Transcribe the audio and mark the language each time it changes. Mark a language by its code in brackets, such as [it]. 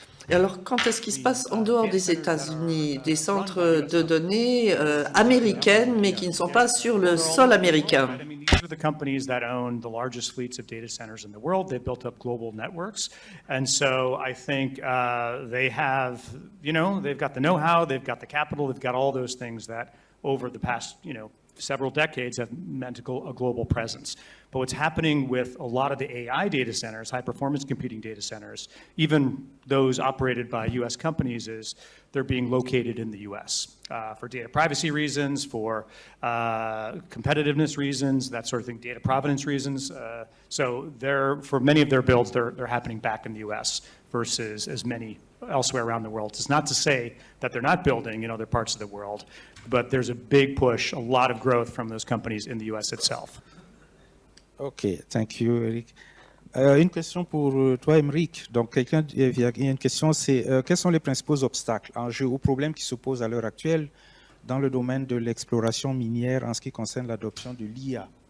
[fr] Et alors, quand est-ce qu'il se passe en dehors des États-Unis, des centres de données américaines, mais qui ne sont pas sur le sol américain? [en] These are the companies that own the largest fleets of data centers in the world. They've built up global networks. And so I think they have, they've got the know-how, they've got the capital, they've got all those things that over the past, several decades have meant a global presence. But what's happening with a lot of the AI data centers, high-performance computing data centers, even those operated by U.S. companies, is they're being located in the U.S. For data privacy reasons, for competitiveness reasons, that sort of thing, data provenance reasons. So for many of their builds, they're happening back in the U.S. versus as many elsewhere around the world. It's not to say that they're not building in other parts of the world, but there's a big push, a lot of growth from those companies in the U.S. itself. OK, thank you, Eric. [fr] Une question pour toi, Émeric. Donc, il y a une question, c'est quels sont les principaux obstacles, enjeux ou problèmes qui s'opposent à l'heure actuelle dans le domaine de l'exploration minière en ce qui concerne l'adoption de l'IA?